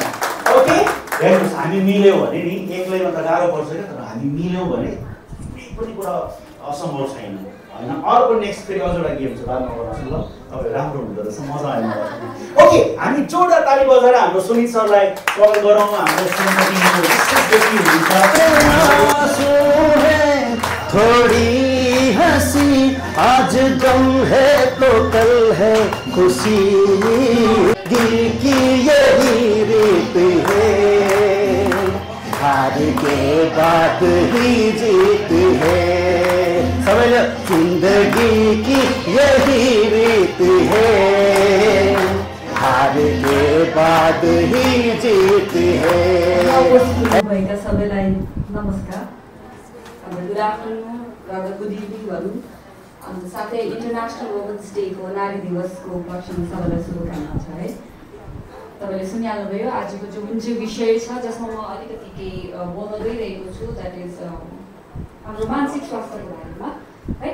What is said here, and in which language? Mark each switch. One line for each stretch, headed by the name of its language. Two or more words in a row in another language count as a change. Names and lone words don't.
Nepali: ओके हेर्नुहोस् हामी मिल्यौँ भने नि एक्लैमा त गाह्रो पर्छ क्या तर हामी मिल्यौँ भने कुनै पनि कुरा असम्भव छैन होइन। अर्को नेक्स्ट फेरि अझ एउटा गेम छ बादमा गर्नुहोस् ल। तपाईँ राम्रो हुँदो रहेछ मजा आयो मलाई। ओके हामी जोरदार ताली बजाएर हाम्रो सुनित सरलाई स्वागत गरौँ। हाम्रो
Hindi: थोड़ी हंसी आज गम है तो कल है खुशी दिल की यही रीत है हार के बाद ही जीत है समझ जिंदगी की यही रीत है हार के बाद ही जीत है।
Nepali: सबैलाई नमस्कार
English: good afternoon
Nepali: र
English: good evening
Nepali: भनौँ। अन्त साथै इन्टरनेसनल वुमेन्स डेको नारी दिवसको उपलक्ष्यमा सबैलाई शुभकामना छ है। तपाईँले सुनिहाल्नुभयो आजको जुन चाहिँ विषय छ जसमा म अलिकति केही बोल्न गइरहेको छु
English: that is
Nepali: हाम्रो मानसिक स्वास्थ्यको बारेमा है।